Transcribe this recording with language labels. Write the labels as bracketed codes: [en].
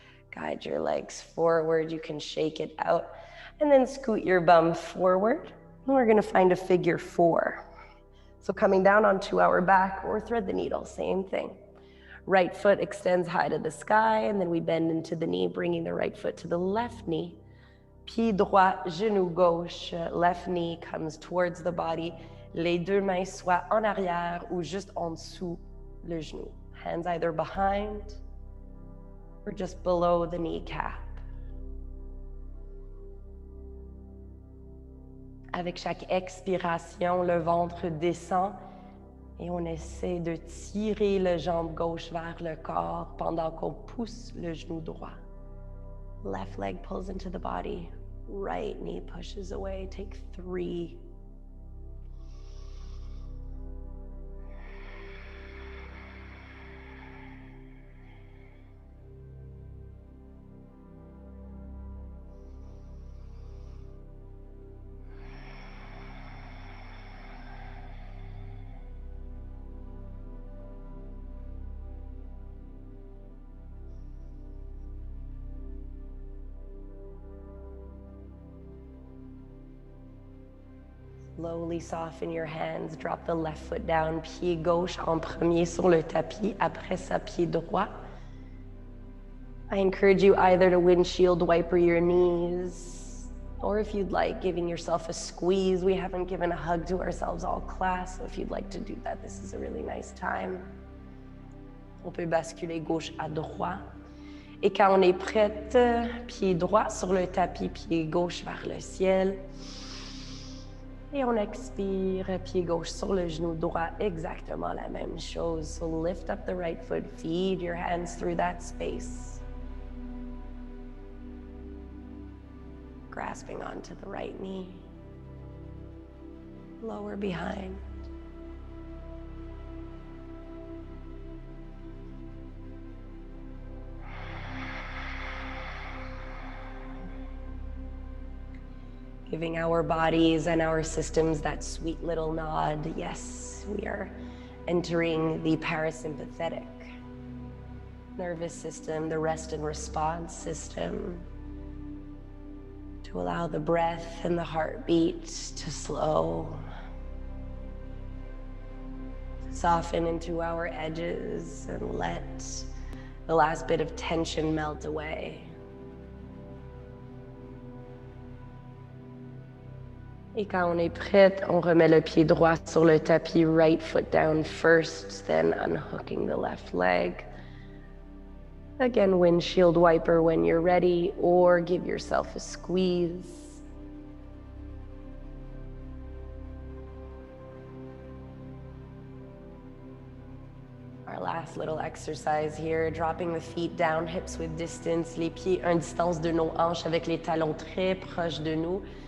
[en] Guide your legs forward, you can shake it out, and then scoot your bum forward. And we're gonna find a figure 4. So coming down onto our back or thread the needle, same thing. Right foot extends high to the sky, and then we bend into the knee, bringing the right foot to the left knee. [fr] Pied droit, genou gauche, [en] left knee comes towards the body. [fr] Les deux mains soit en arrière ou juste en dessous le genou. [en] Hands either behind or just below the kneecap. [fr] Avec chaque expiration, le ventre descend. Et on essaie de tirer la jambe gauche vers le corps pendant qu'on pousse le genou droit. [en] Left leg pulls into the body. Right knee pushes away. Take 3. Slowly soften your hands, drop the left foot down, [fr] pied gauche en premier sur le tapis, après ça, pied droit. [en] I encourage you either to windshield wiper your knees, or if you'd like, giving yourself a squeeze. We haven't given a hug to ourselves all class, so if you'd like to do that, this is a really nice time. [fr] On peut basculer gauche à droite. Et quand on est prête, pied droit sur le tapis, pied gauche vers le ciel. Et on expire, pied gauche sur le genou droit, exactement la même chose. [en] So lift up the right foot, feed your hands through that space. Grasping onto the right knee. Lower behind. Giving our bodies and our systems that sweet little nod. Yes, we are entering the parasympathetic nervous system, the rest and response system, to allow the breath and the heartbeat to slow, soften into our edges, and let the last bit of tension melt away. [fr] Et quand on est prête, on remet le pied droit sur le tapis, [en] right foot down first, then unhooking the left leg. Again, windshield wiper when you're ready, or give yourself a squeeze. Our last little exercise here, dropping the feet down, hips with distance, [fr] les pieds en distance de nos hanches avec les talons très proches de nous.